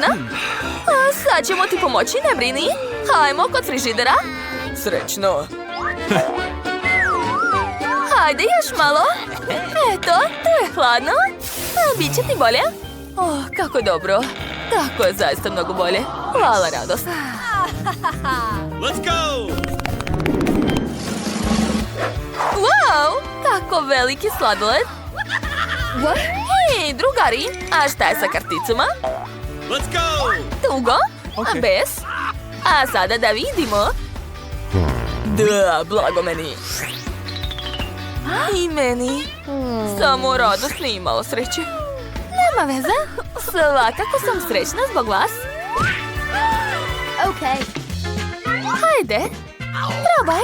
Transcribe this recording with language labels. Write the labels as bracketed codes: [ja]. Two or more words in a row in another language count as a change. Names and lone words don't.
[sr] Sad ćemo ti pomoći, ne brini. Hajmo kod frižidera. Srećno. Hajde još malo. Eto, tu je hladno. Biće ti bolje. Kako dobro. Tako je zaista mnogo bolje. Hvala, radost. [en] Let's go! [sr] Wow, kako veliki sladoled. Hej, drugari, a šta je sa karticama? [en] Let's go! [sr] Tugo, a Bes? A sada da vidimo. Da, blago meni. I meni. Samo radost nije imalo sreće. Nema veze. Svakako sam srećna zbog vas. Hajde, probaj.